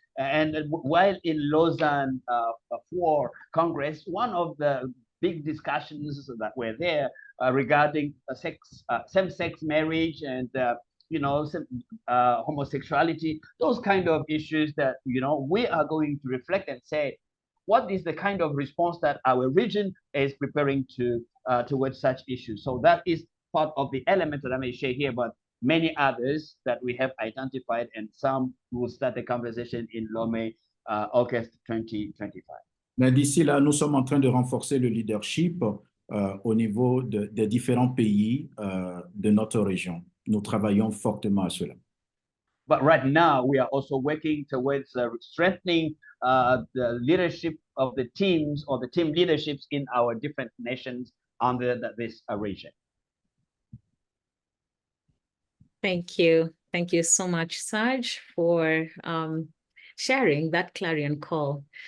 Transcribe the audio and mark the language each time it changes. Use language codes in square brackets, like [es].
[en] And while in Lausanne for Congress, one of the big discussions that were there regarding same-sex marriage and homosexuality, those kind of issues that we are going to reflect and say, what is the kind of response that our region is preparing towards such issues? So that is part of the element that I may share here, but many others that we have identified, and some will start the conversation in Lomé, August 2025. [fr] Mais d'ici là, nous sommes en train de renforcer le leadership au niveau des différents pays de notre région. Nous travaillons fortement à cela. [en] But right now, we are also working towards strengthening the leadership of the teams or the team leaderships in our different nations under this region. Thank you. Thank you so much, Saj, for sharing that clarion call.